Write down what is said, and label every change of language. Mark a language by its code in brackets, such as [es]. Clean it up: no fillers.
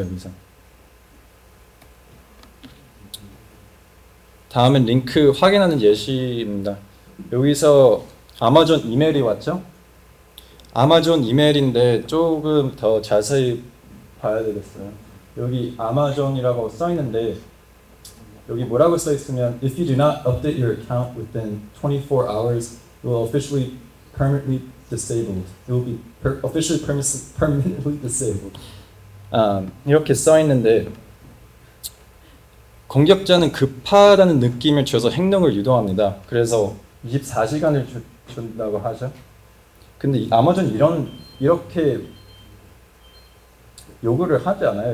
[ko] 여기서 다음은 링크 확인하는 예시입니다. 여기서 아마존 이메일이 왔죠? 아마존 이메일인데 조금 더 자세히 봐야 되겠어요. 여기 아마존이라고 써 있는데 여기 뭐라고 써 있으면 [en] If you do not update your account within 24 hours, you will officially permanently disabled. It will be officially permanently disabled. [ko] 이렇게 써 있는데 공격자는 급하다는 느낌을 줘서 행동을 유도합니다. 그래서 24시간을 준다고 하죠. 근데 아마존 이렇게 요구를 하지 않아요.